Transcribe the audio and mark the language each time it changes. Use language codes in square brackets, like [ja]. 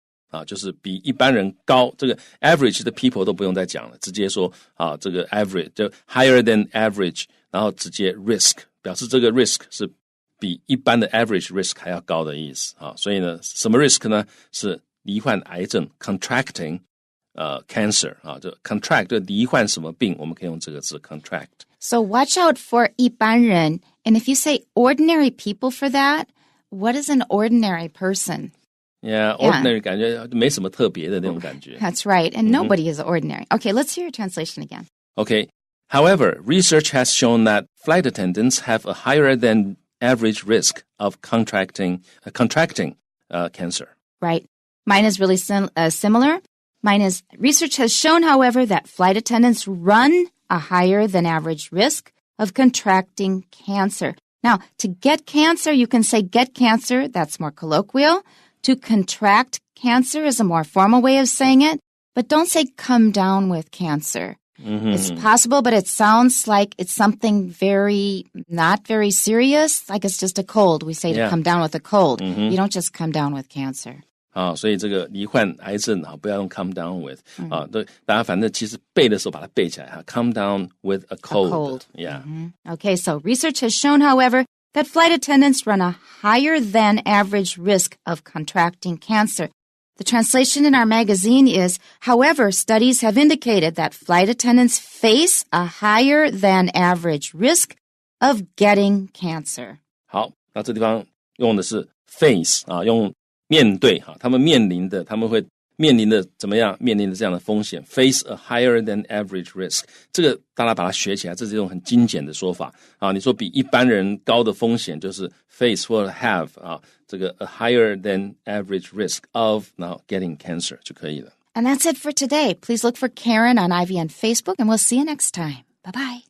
[zh] 啊，就是比一般人高，这个 average 的 people 都不用再讲了，直接说啊，这个 average 就 [en] higher than average， [zh] 然后直接 risk， 表示这个 risk 是比一般的 average risk 还要高的意思啊。所以呢，什么 risk 呢？是罹患癌症 [en] contracting cancer [zh] 啊，就 contract 就罹患什么病，我们可以用这个字 contract。 [en] So watch out for [zh] 一般人 [en] and if you say ordinary people for that, what is an ordinary person?Yeah, [zh] ordinary 感觉没什么特别的那种感觉。 [en] That's right, and nobody is ordinary. Okay, let's hear your translation again. Okay, however, research has shown that flight attendants have a higher than average risk of contracting cancer. Right. Mine is really similar. Mine is research has shown, however, that flight attendants run a higher than average risk of contracting cancer. Now, to get cancer, you can say get cancer. That's more colloquial.To contract cancer is a more formal way of saying it, but don't say come down with cancer. It's possible, but it sounds like it's something not very serious, like it's just a cold. We say to come down with a cold. You don't just come down with cancer. [zh] 啊，所以这个罹患癌症啊，不要用 [en] come down with [zh] 啊，对，大家反正其实背的时候把它背起来哈 ， [en] come down with a cold. Yeah. Okay, so research has shown, however,that flight attendants run a higher than average risk of contracting cancer. The translation in our magazine is, however, studies have indicated that flight attendants face a higher than average risk of getting cancer. [zh] 好，那这地方用的是 face 啊，用面对哈，他们会面临的怎么样？面临的这样的风险 ， [en] face a higher than average risk。 [zh] 这个大家把它学起来，这是一种很精简的说法啊。你说比一般人高的风险就是 face 或者 have 啊，这个 [en] a higher than average risk of [zh] 然后 [en] getting cancer [zh] 就可以了。 [en] And that's it for today. Please look for Karen on IVN Facebook, and we'll see you next time. Bye-bye.